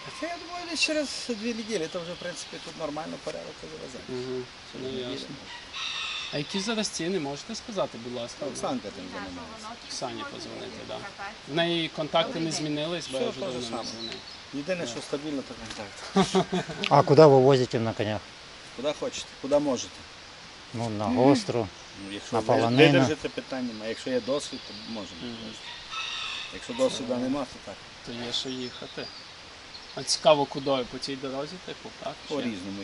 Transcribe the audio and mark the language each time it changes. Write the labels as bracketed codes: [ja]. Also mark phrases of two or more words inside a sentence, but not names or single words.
[uk] Це, я думаю, десь через 2 неділі, то вже, в принципі, тут нормально порядок завезе. Угу. Ну, ясно. А які зараз ціни, можете сказати, будь ласка? Оксанка тим займається. Оксані позвонити, так. В неї контакти не змінились, бо я Все вже те ж давно не саме. дзвонив. Єдине, що стабільно, то контакт. [ru] А куда вы возите на конях? [uk] Куди хочете, куди можете. Ну, на гостру. Ну, якщо На ви полонину. видержите питання, а якщо є досвід, то можемо. Якщо досвіду нема, то так. То є що їхати. А цікаво, кудою? По цій дорозі, типу, так? Чи- По-різному.